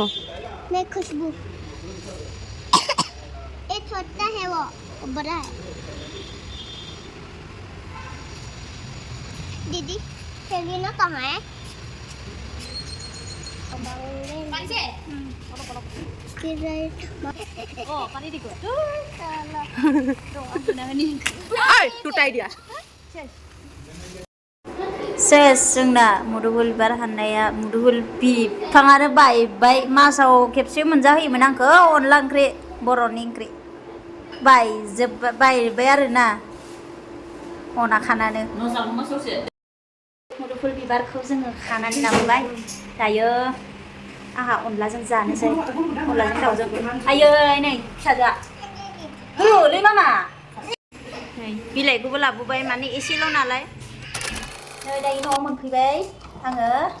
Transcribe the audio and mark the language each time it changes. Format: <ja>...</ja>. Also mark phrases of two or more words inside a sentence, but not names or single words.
<hi>मैं खुशबू एक छोटा है वो बड़ा है दीदी सेलिना कहाँ है टूटाई दिया</hi> <brx>सेस जोंना मुदुफुल बिबार हाननाया मुदुफुल बिफाङानो बायबाय मासाव खेबसे मोनजाहोयोमोन आंखौ अनला ओंख्रि बर'नि ओंख्रि बायबाय आरोना अना खानानो मुदुफुल बिबारखौ जोङो खानानै लाबोबाय दायो आंहा अनलाजों जानोसै अनलाजों दाउजों आयै नै फिसाजोआ होलै मामा नै बिलाइखौबो लाबोबाय माने एसेल' नालाय नै दायो न'आव मोनफैबाय आङो</brx>